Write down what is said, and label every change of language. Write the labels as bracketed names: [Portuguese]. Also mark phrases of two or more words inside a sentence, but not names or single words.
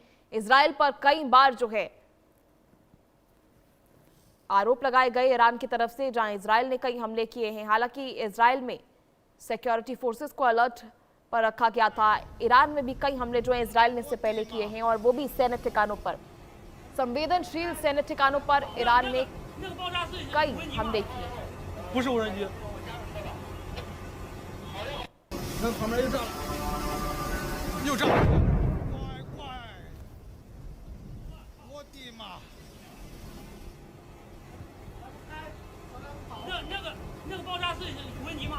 [Hindi] इजराइल पर कई बार जो है आरोप लगाए गए ईरान की तरफ से, जहां इजराइल ने कई हमले किए हैं। हालांकि इजराइल में [English] security forces [Hindi] को अलर्ट पर रखा गया था। ईरान में भी कई हमले जो है इजराइल ने इससे पहले किए हैं और वो भी सैन्य ठिकानों पर, संवेदनशील सैन्य ठिकानों पर ईरान ने कई हमले किए। [Chinese] 不是无人机。那旁边又炸了，又炸了！乖乖，我的妈！那个爆炸是有问题吗？